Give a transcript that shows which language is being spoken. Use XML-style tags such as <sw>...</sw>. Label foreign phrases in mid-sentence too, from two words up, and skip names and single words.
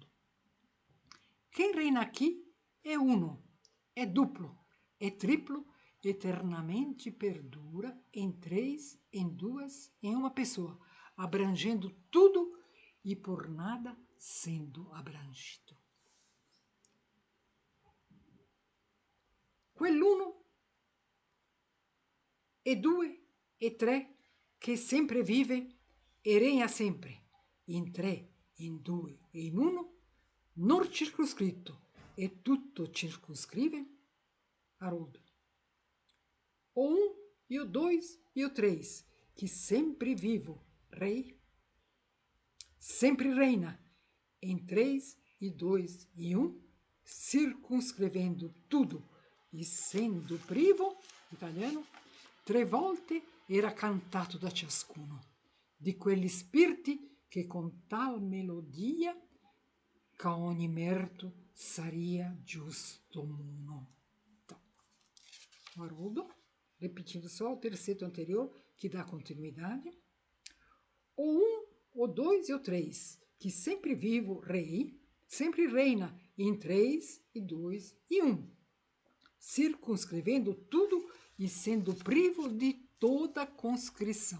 <pt>Quem reina aqui é uno, é duplo, é triplo, eternamente perdura em três, em duas, em uma pessoa, abrangendo tudo e por nada sendo abrangido.</pt> <it>Quell'uno e due e tre che sempre vive e regna sempre, in tre, in due e in uno, non circoscritto e tutto circoscrive,</it> <pt>Haroldo. O um e o dois e o três, que sempre vivo, rei, sempre reina, em três e dois e um, circunscrevendo tudo e sendo privo, italiano,</pt> <it>tre volte era cantato da ciascuno, di quegli spiriti che con tal melodia ca ogni merito saria giusto muno.</it> <pt>Então, o Haroldo, repetindo só o terceto anterior, que dá continuidade. O um, o dois e o três, que sempre vivo, rei, sempre reina em três e dois e um, circunscrevendo tudo e sendo privo de toda conscrição.</pt>